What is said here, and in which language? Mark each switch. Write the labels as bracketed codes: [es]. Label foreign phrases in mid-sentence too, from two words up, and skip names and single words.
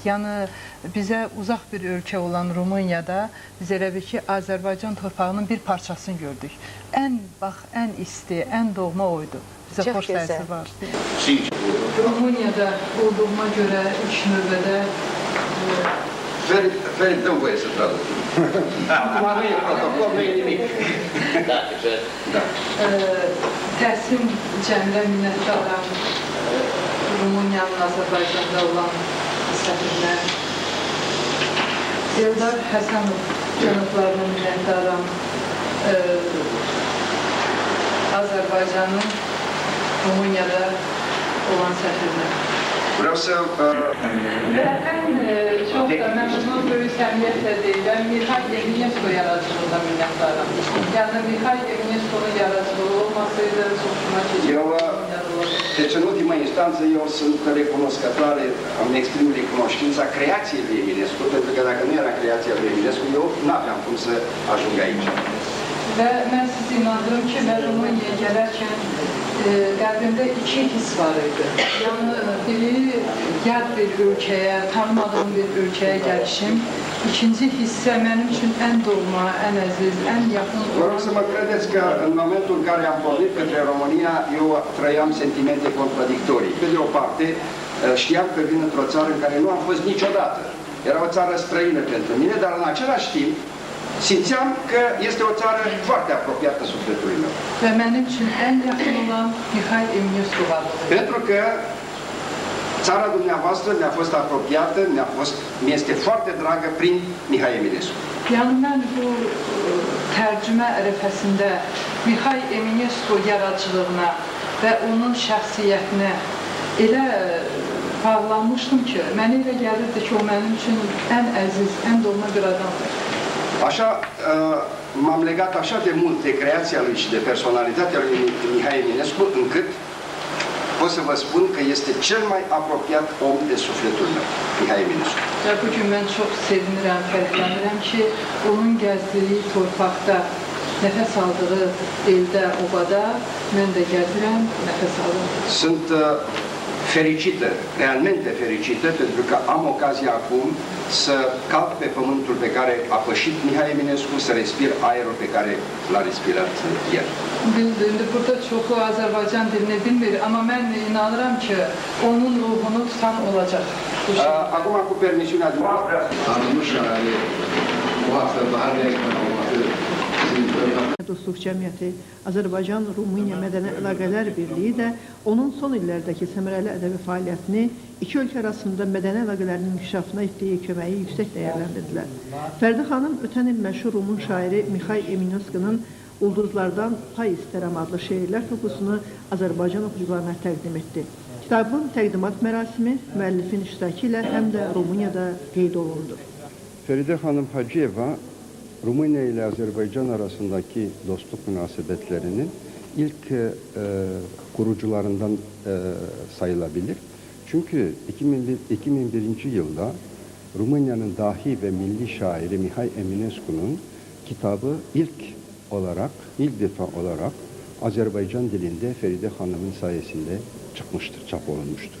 [az] Yəni bizə uzaq bir ölkə olan Rumuniyada biz elə bir ki, Azərbaycan torpağının bir parçasını gördük. Ən isti, ən doğma oydu. Bizə xoş təsir var. Rumuniyada olduğuma görə ilk növbədə [ro] Ferit, dă-mi voie să traduc. Acum nu e protocol, nu e nimic. [az] Təhsil cəmdə minnətdaram Rumıniyanın Azərbaycanda olan səfirinə. Eldar Həsənov cənablarına minnətdaram Azərbaycanın Rumuniyada olan səfirinə. [ro] Vreau să... [az] Və ən çox da mən bunu böyük səmiyyətlə deyiləm, Mikhail Eminescu yaradıcılığında minnətdaram. Yəni, Mikhail Eminescu'nun yaradıcılığı olmasaydı çox şuna [ro] Deci, în ultima instanță, eu sunt recunoscătoare, îmi exprim recunoștința creației lui Eminescu, pentru că dacă nu era creația lui Eminescu, eu n-aveam cum să ajung aici. [az] Və mən sizi inandırım ki, mən Rumuniyaya gələrkən qəlbimdə iki his var idi. Yəni, biri yad bir ölkəyə, tanımadığım bir ölkəyə gəlişim. İkinci hissə mənim üçün ən doğma, ən əziz, ən yaxın olan... [ro] Vă rog să mă credeți că în momentul în care am pornit către România, eu trăiam sentimente contradictorii. Pe de o parte, știam că vin într-o țară în care nu am fost niciodată. Era o țară străină pentru mine, dar în același timp simțeam că este o țară foarte apropiată sufletului meu. [az] Və mənim üçün ən yaxın olan Mikhail Eminescu varlığı. [ro] Pentru că țara dumneavoastră mi-a fost apropiată, mi-este foarte dragă prin Mihai Eminescu. [az] Yəni mən bu tərcümə ərəfəsində Mikhail Eminescu yaradıcılığına və onun şəxsiyyətinə elə bağlanmışdım ki, mənə elə gəlirdi ki, o mənim üçün ən əziz, ən doğma bir adamdır. [ro] Așa, m-am legat așa de mult de creația lui și de personalitatea lui Mihai Eminescu, încât pot să vă spun că este cel mai apropiat om de sufletul meu, Mihai Eminescu. [az] Və bugün mən çox sevinirəm, fərqlənirəm ki, onun gəzdiyi torpaqda, nəfəs aldığı eldə, obada, mən də gəzirəm, nəfəs alıram. [ro] Sunt fericită, realmente fericită, pentru că am ocazia acum să calc pe pământul pe care a pășit Mihai Eminescu, să respir aerul pe care l-a respirat el. [az] İndi burada çoxu Azərbaycan dilini bilmir, amma mən inanıram ki, onun ruhunu tutan olacaq. [ro] Acum, cu permisiunea dumneavoastră, [az] Dostluq Cəmiyyəti, Azərbaycan-Rumıniya Mədəni Əlaqələr Birliyi də onun son illərdəki səmərəli ədəbi fəaliyyətini iki ölkə arasında mədəni əlaqələrin inkişafına etdiyi köməyi yüksək dəyərləndirdilər. Fərdi xanım ötən il məşhur Rumun şairi Mikhail Eminescu'nun Ulduzlardan Pay İstərəm adlı şeirlər toplusunu Azərbaycan oxucularına təqdim etdi. Kitabın təqdimat mərasimi müəllifin iştirakı ilə həm də Rumuniyada qeyd olundu. [tr] Feride Hanım Hacıyeva, Rumıniya ile Azerbaycan arasındaki dostluk münasebetlerinin ilk kurucularından sayılabilir. Çünkü 2001 yılda Rumıniyanın dahi ve milli şairi Mihai Eminescu'nun kitabı ilk defa olarak Azerbaycan dilinde Feride Hanım'ın sayesinde çıkmıştır, çap olunmuştur.